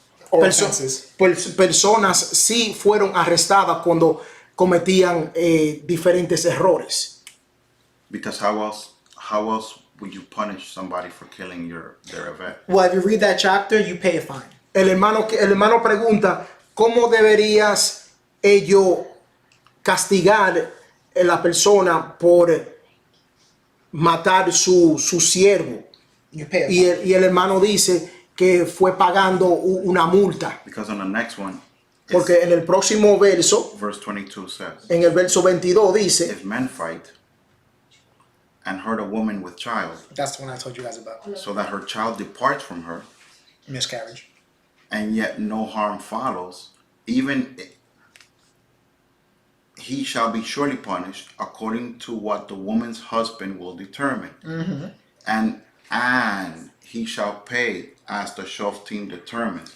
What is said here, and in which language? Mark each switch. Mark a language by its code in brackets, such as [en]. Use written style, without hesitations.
[en] Or offenses. [es] Personas sí fueron arrestadas cuando cometían diferentes errores. [en] Because how else would you punish somebody for killing their event? Well, if you read that chapter, you pay a fine. [es] El hermano pregunta, ¿cómo deberías ellos castigar a la persona por matar su siervo? [en] You pay a [es] Y [en] fine. [es] el hermano dice que fue pagando una multa. [en] Because on the next one, [es] Porque en el próximo verso, [en] verse 22 says, [es] en el verso 22 dice, [en] if men fight and hurt a woman with child, That's the one I told you guys about. so that her child departs from her, Miscarriage. and yet no harm follows, even he shall be surely punished according to what the woman's husband will determine, and he shall pay as the shoftim determines.